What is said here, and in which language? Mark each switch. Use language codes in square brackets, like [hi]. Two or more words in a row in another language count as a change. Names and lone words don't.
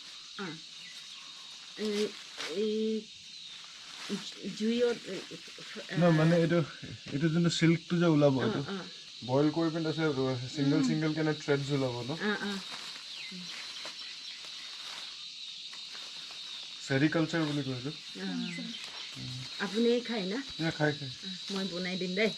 [as] Juiot no mane etu jonto silk tu je ulabo etu boil kori pin ase single kene threads ulabo no sericulture boli koisu আপনি খাই না য়া খাই মই বনাই দিন দাই